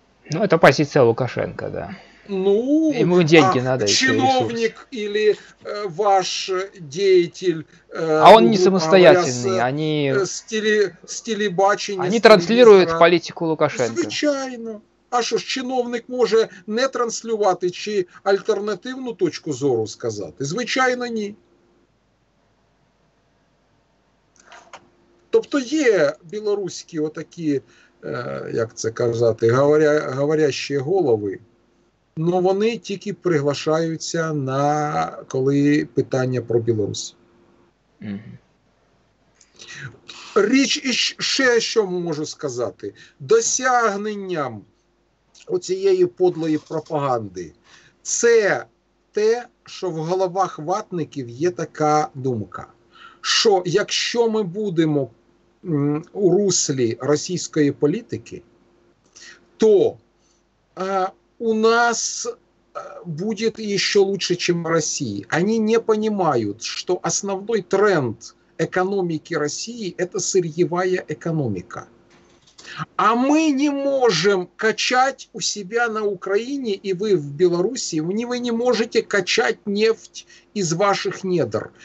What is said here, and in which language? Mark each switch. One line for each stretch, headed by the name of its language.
Russian: Ну, это позиция Лукашенко, да. Ну, ему деньги надо. Чиновник или ваш деятель. А он не самостоятельный, говоря, они
Ukrainian: с телебачення.
Russian: Они транслируют
Ukrainian: політику Лукашенка. Звичайно. А що ж, чиновник може не транслювати чи альтернативну точку зору сказати? Звичайно, ні. Тобто є білоруські отакі, як це казати, говорящі голови, але вони тільки приглашаються коли питання про Білорусь. Річ і ще що можу сказати. Досягненням оцієї подлої пропаганди це те, що в головах ватників є така думка, що якщо ми будемо у руслі російської політики, то
Russian: у нас будет еще лучше, чем в России. Они не понимают, что основной тренд экономики России – это сырьевая экономика. А мы не можем качать у себя на Украине, и вы в Беларуси, вы не можете качать нефть из ваших недр.